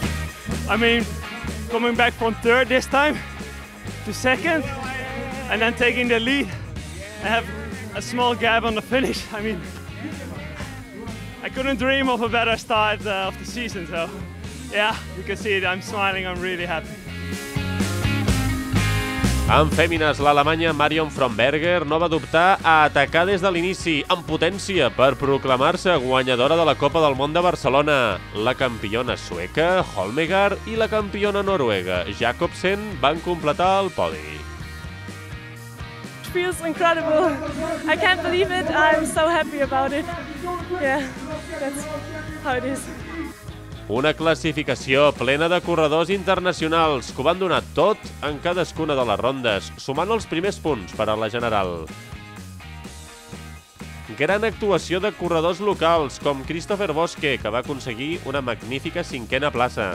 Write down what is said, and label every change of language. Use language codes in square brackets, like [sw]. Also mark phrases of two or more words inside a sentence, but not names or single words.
[en] I mean, coming back from third this time to second, and then taking the lead. I have a small gap on the finish. I mean, I couldn't dream of a better start of the season. So, yeah, you can see it. I'm smiling. I'm really happy. [ca] En fèmines, l'alemanya Marion Fromberger no va dubtar a atacar des de l'inici, amb potència, per proclamar-se guanyadora de la Copa del Món de Barcelona. La campiona sueca, Holmegaard, i la campiona noruega, Jacobsen, van completar el podi. [en] It feels incredible. I can't believe it. I'm so happy about it. Yeah, that's how it is. [ca] Una classificació plena de corredors internacionals que ho van donar tot en cadascuna de les rondes, sumant els primers punts per a la general. Gran actuació de corredors locals, com Christopher Bosque, que va aconseguir una magnífica 5a plaça.